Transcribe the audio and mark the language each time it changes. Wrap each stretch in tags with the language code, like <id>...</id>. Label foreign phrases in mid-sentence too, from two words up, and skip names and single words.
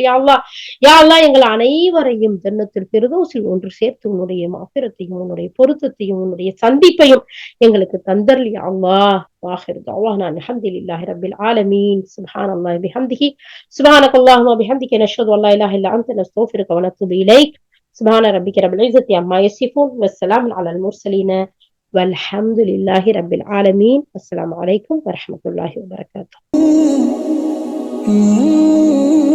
<ar>يا الله، يا الله,</ar> <ta>எங்கள் அனைவரையும்</ta> <ar>جنة الفردوس</ar> <ta>ஒன்று சேர்த்து உன்னுடைய மகஃபிரத்தையும் உன்னுடைய பொருத்தத்தையும் உன்னுடைய சந்திப்பையும் எங்களுக்கு தந்தர்.</ta> <ar>يا الله. وآخر دعوانا الحمد لله رب العالمين. سبحان الله بحمده، سبحانك اللهم بحمدك، نشهد أن لا إله إلا أنت، نستغفرك ونتوب إليك. سبحان ربك رب العزة عما يصفون، والسلام على المرسلين، والحمد لله رب العالمين. السلام عليكم ورحمة الله وبركاته.</ar>